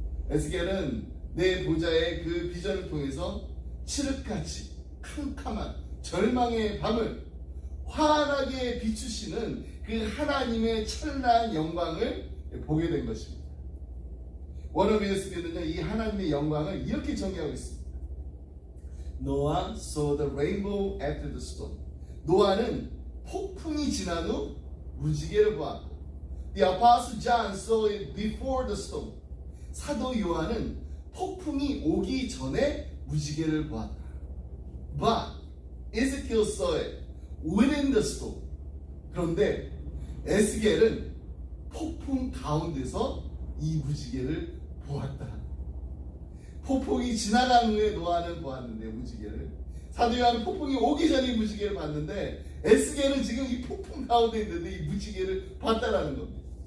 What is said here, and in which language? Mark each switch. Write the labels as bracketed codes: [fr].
[ko] 에스겔은 내 보좌의 그 비전을 통해서 칠흑같이 캄캄한 절망의 밤을 환하게 비추시는 그 하나님의 찬란한 영광을 보게 된 것입니다. 원어민 에스겔은요, 이 하나님의 영광을 이렇게 정의하고 있습니다. [en] Noah saw the rainbow after the storm. [ko] 노아는 폭풍이 지난 후 무지개를 보았다. [en] The Apostle John saw it before the storm. [ko] 사도 요한은 폭풍이 오기 전에 무지개를 보았다. [en] But Ezekiel saw it within the storm. [ko] 그런데 에스겔은 폭풍 가운데서 이 무지개를 보았다. 폭풍이 지나간 후에 노아는 보았는데 무지개를, 사도 요한은 폭풍이 오기 전에 무지개를 봤는데 에스겔은 지금 이 폭풍 가운데 있는데 이 무지개를 봤다라는 겁니다.